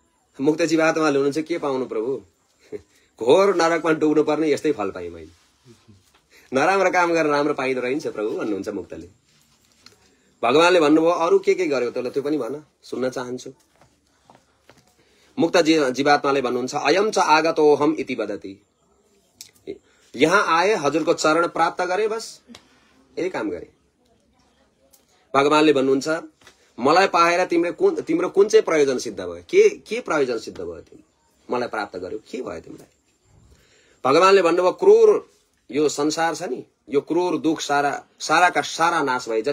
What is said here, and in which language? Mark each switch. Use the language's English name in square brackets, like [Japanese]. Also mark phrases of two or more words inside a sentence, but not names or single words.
[Nepali] मुक्त जीवात्माले हुनुहुन्छ के पाउनु प्रभु? घोर नरकमा डुब्नु पर्ने यस्तै फल पाएँ मैले। नराम्रो काम गरेर राम्रो पाइँदो रहेछ प्रभु भन्नुहुन्छ मुक्तले। भगवानले भन्नुभयो अरू के गर्यो तँलाई त्यो पनि भन, सुन्न चाहन्छु। मुक्त जीवात्माले भन्नुहुन्छ [Sanskrit] अयम च आगतोहम इति वदति। [Nepali] यहाँ आए हजुरको चरण प्राप्त गरे, बस यही काम गरे। भगवानले भन्नुहुन्छ मलाई पाएर तिम्रो कुन चाहिँ प्रयोजन सिद्ध भयो? के प्रयोजन सिद्ध भयो? तिमी मलाई प्राप्त गर्यो, के भयो तिमीलाई? भगवानले भन्नुभयो क्रूर यो संसार छ नि, यो क्रूर दुख साराका सारा नाश भए।